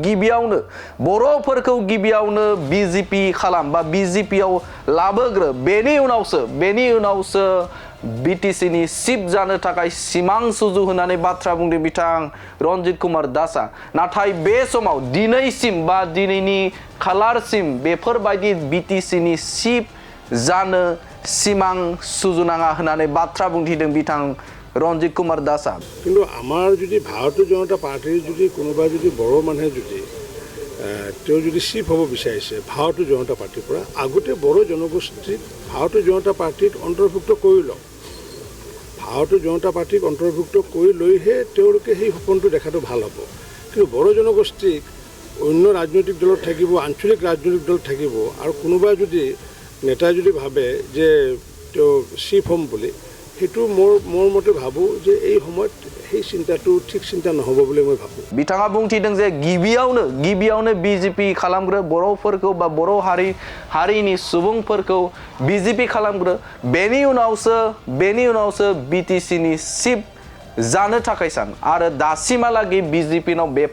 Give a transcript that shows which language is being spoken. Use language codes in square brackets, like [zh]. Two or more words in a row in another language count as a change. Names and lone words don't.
[brx] गिबियावनो बिजेपि खालाम बा बिजेपियाव लाबोग्रो बेनि उनावसो बिटिसिनि चिफ जानो थाखाय सिमां सुजु होननानै बाथ्रा बुंदों बिथां रन्जित कुमार दासआ नाथाय बे समाव दिनैसिम बा दिनैनि खालारसिम बेफोरबायदि बिटिसिनि चिफ जानो सिमां सुजुनाङा होननानै बाथ्रा बुंथिदों बिथां रन्जित कुमार दासआ [as] কিন্তু আমাৰ যদি ভাৰতীয় জনতা পাৰ্টিৰ যদি কোনোবা যদি বড়ো মানুহে যদি তেওঁ যদি চিফ হ'ব বিচাৰিছে ভাৰতীয় জনতা পাৰ্টিৰ পৰা আগতে বড়ো জনগোষ্ঠীক ভাৰতীয় জনতা পাৰ্টিত অন্তৰ্ভুক্ত কৰি লওক ভাৰতীয় জনতা পাৰ্টিক অন্তৰ্ভুক্ত কৰি লৈহে তেওঁলোকে সেই সপোনটো দেখাটো ভাল হ'ব কিন্তু বড়ো জনগোষ্ঠীক অন্য ৰাজনৈতিক দলত থাকিব আঞ্চলিক ৰাজনৈতিক দলত থাকিব আৰু কোনোবা যদি নেতাই যদি ভাবে যে তেওঁ চিফ হ'ম বুলি সেইটো মোৰ মতে ভাবোঁ যে এই সময়ত সেই চিন্তাটো ঠিক চিন্তা নহ'ব বুলি মই ভাবোঁ [brx] बिथाङा बुंथिदों जे गिबियावनो बिजेपि खालामग्रो बर'फोरखौ बा बर' हारिनि सुबुंफोरखौ बिजेपि खालामग्रो बेनि उनावसो बिटिसिनि चिफ जानो थाखाय सान आरो दासिमहालागै बिजेपिनाव